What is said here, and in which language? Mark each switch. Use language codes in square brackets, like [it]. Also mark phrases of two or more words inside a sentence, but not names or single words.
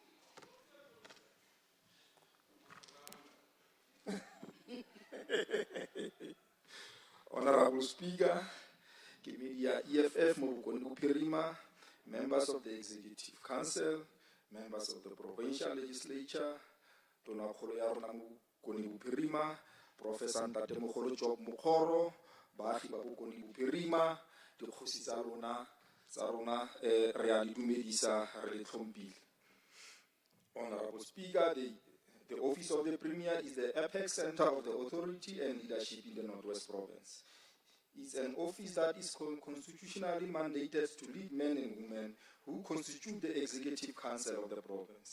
[en] Honorable Speaker, Kimidia EFF, Mobukoni Bupirima, members of the Executive Council, members of the Provincial Legislature, Dona Kholoyarona Mobukoni Bupirima, Professor Ntate Mogolo Job Mokgoro, [tn] Baagi ba Bokoni Bupirima, Dikgosi tsa rona re a le dumedisa re le tlhompile. [en] Honorable Speaker, the Office of the Premier is the apex center of the authority and leadership in the Northwest Province. It's an office that is constitutionally mandated to lead men and women who constitute the Executive Council of the province.